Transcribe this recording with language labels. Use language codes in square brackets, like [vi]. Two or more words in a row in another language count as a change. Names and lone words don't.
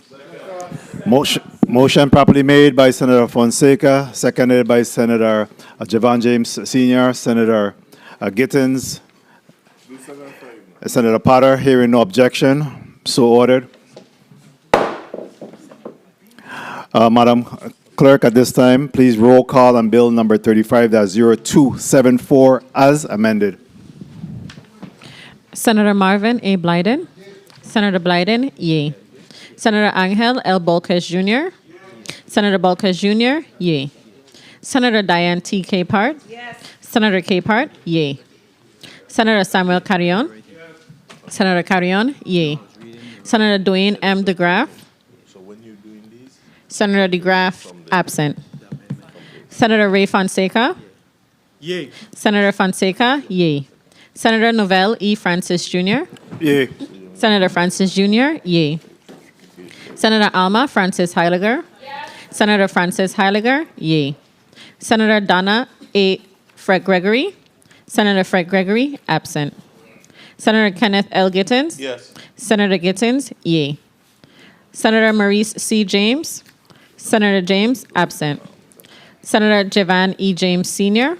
[en] Motion properly made by Senator Fonseca, seconded by Senator Javon James Sr., Senator Gittins, Senator Potter. Hearing no objection, so ordered. Madam Clerk, at this time, please roll call on bill number 35-0274 as amended. Senator Marvin A. Blyden. Senator Blyden, yea. Senator Angel L. Bolkes Jr. Senator Bolkes Jr., yay. Senator Diane T. Capehart. Senator Capehart, yay. Senator Samuel Carrion. Senator Carrion, yay. Senator Dwayne M. DeGraff. Senator DeGraff, absent. Senator Ray Fonseca. Yay. Senator Fonseca, yay. Senator Novell E. Francis Jr. Yay. Senator Francis Jr., yay. Senator Alma Francis Heiliger. Senator Francis Heiliger, yay. Senator Donna A. Fred Gregory. Senator Fred Gregory, absent. Senator Kenneth L. Gittins. Yes. Senator Gittins, yay. Senator Maurice C. James. Senator James, absent. Senator Javan E. James Sr.